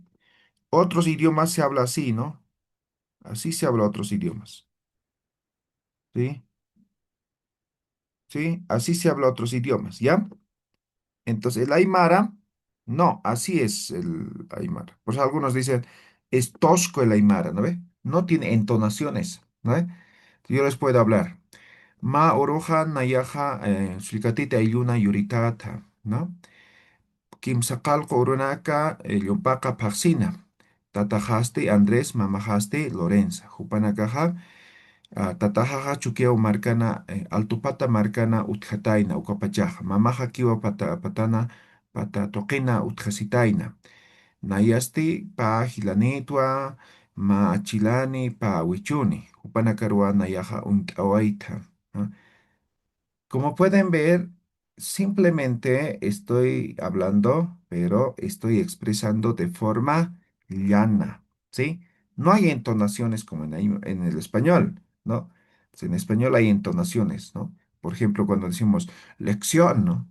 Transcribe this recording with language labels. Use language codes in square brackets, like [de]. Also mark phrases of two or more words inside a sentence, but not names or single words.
[es] Otros idiomas se habla así, ¿no? Así se habla otros idiomas, ¿sí? ¿Sí? Así se habla otros idiomas, ¿ya? Entonces el Aymara, no, así es el Aymara. Por eso algunos dicen, es tosco el Aymara, ¿no ve? No tiene entonaciones, ¿no ve? Yo les puedo hablar. [ay] Ma oroja nayaja suicatita ayuna yuritata, ¿no? Kimsaqalqa urunaka llumpaqa paqsina. Tatajaste Andrés, mamajaste Lorenza. Jupanakaja, tatajaja chukiao marcana, altupata marcana utjataina, ukapachaja. Mamaja kiwa patana, patatoqina utjasitaina. Nayasti pa hilanitwa, ma achilani pa wichuni. Jupanakarua nayaja untawaita. [es] Como pueden ver, simplemente estoy hablando, pero estoy expresando de forma llana, ¿sí? No hay entonaciones como en el español, ¿no? Pues en español hay entonaciones, ¿no? Por ejemplo, cuando decimos lección, ¿no?